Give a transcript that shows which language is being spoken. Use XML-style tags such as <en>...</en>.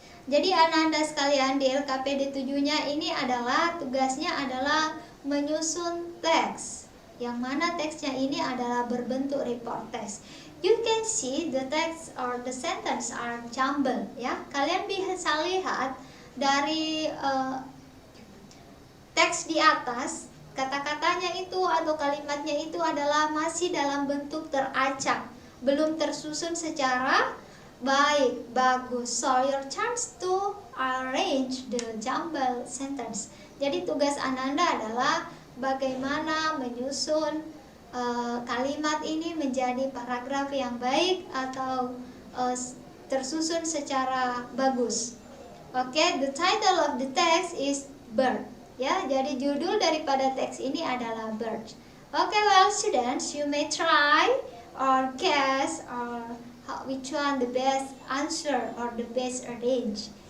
<id>Jadi Ananda sekalian, di LKPD 7-nya ini adalah tugasnya adalah menyusun teks, yang mana teksnya ini adalah berbentuk report text.</id> <en>You can see the text or the sentence are jumbled, ya.</en> <id>Kalian bisa lihat dari teks di atas, kata-katanya itu atau kalimatnya itu adalah masih dalam bentuk teracak, belum tersusun secara baik, bagus.</id> <en>So your chance to arrange the jumbled sentence.</en> <id>Jadi tugas Ananda adalah bagaimana menyusun kalimat ini menjadi paragraf yang baik atau tersusun secara bagus.</id> <en>Okay, the title of the text is bird.</en> <id>Ya, jadi judul daripada teks ini adalah bird.</id> <en>Okay, well students, you may try or guess or which one the best answer or the best arrange.</en>